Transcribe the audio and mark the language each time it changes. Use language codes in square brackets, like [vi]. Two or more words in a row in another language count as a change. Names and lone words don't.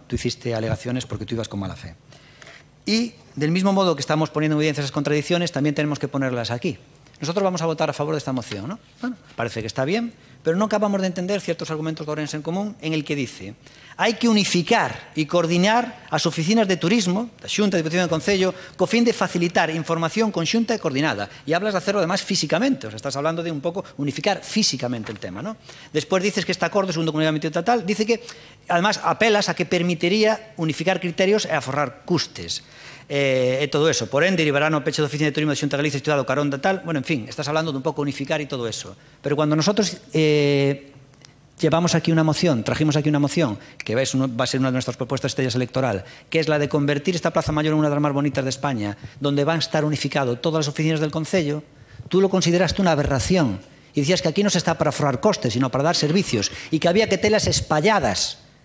[es] Tú hiciste alegaciones porque tú ibas con mala fe. Y del mismo modo que estamos poniendo en evidencia esas contradicciones, también tenemos que ponerlas aquí. Nosotros vamos a votar a favor de esta moción, ¿no? Bueno, parece que está bien, pero no acabamos de entender ciertos argumentos de Ourense en Común en el que dice: hay que unificar y coordinar [gl] as oficinas de turismo da Xunta de Diputación do Concello co fin de facilitar información conxunta e coordinada. [es] E hablas de hacerlo además físicamente, o sea, estás hablando de un poco unificar físicamente el tema, ¿no? Después dices que este acordo es un documento estatal, dice que además apelas a que permitiría unificar criterios [gl] e aforrar custes. [es] E todo eso, por ende, derivará [gl] no peche da Oficina de Turismo de Xunta de Galicia Ciudad do Carón de tal, [es] bueno, en fin, estás hablando de un poco unificar y todo eso. Pero cuando nosotros llevamos aquí una moción, trajimos aquí una moción, que va a ser una de nuestras propuestas estrellas electoral, que es la de convertir esta Plaza Mayor en una de las más bonitas de España, donde van a estar unificado todas las oficinas del Concello, tú lo consideraste una aberración y decías que aquí no se está para forrar costes, sino para dar servicios, y que había que [gl] telas espalladas,